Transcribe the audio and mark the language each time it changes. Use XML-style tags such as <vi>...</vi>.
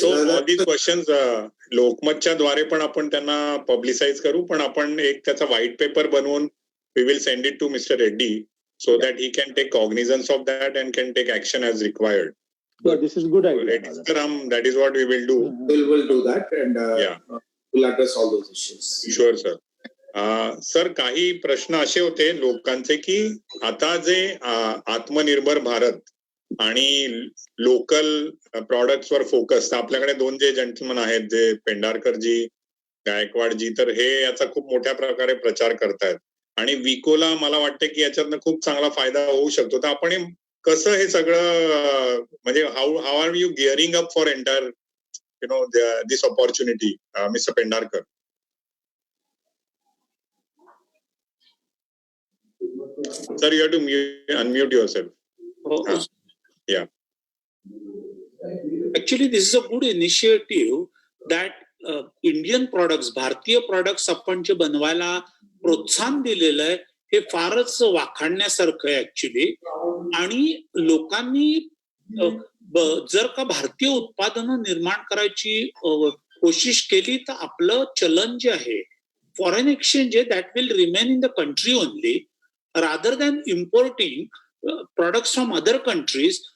<en>So all these questions</en> <mr>लोकमतच्या द्वारे पण आपण त्यांना पब्लिसाइज करू, पण आपण एक त्याचा व्हाईट पेपर बनवून</mr> <en>we will send it to Mr. Reddy so that he can take cognizance of that and can take action as required. This is good idea. that is what we will do. We'll do that and Yeah. we'll address all those issues. Sure sir.</en> <mr>Sir काही प्रश्न असे होते लोकांचे की आता जे आत्मनिर्भर भारत आणि लोकल प्रॉडक्ट्स वर फोकस, आपल्याकडे दोन जे जेंटलमन आहेत जे पेंढारकरजी गायकवाडजी, तर हे याचा खूप मोठ्या प्रकारे प्रचार करतायत आणि विकोला मला वाटतं की याच्यातनं खूप चांगला फायदा होऊ शकतो. तर आपण कसं हे सगळं म्हणजे</mr> <en>How are you gearing up for entire this opportunity mister Pendharkar? Sir, you have to unmute yourself. Yeah. Actually, this is a good initiative that Indian products,</en> <mr>भारतीय products आपण जे बनवायला प्रोत्साहन दिलेलं आहे हे फारच वाखाणण्यासारखं आहे ऍक्च्युली. आणि लोकांनी जर का भारतीय उत्पादनं निर्माण करायची कोशिश केली तर आपलं चलन जे आहे फॉरेन एक्सचेंज आहे</mr> <en>That will remain in the country only rather than importing products from other countries.</en>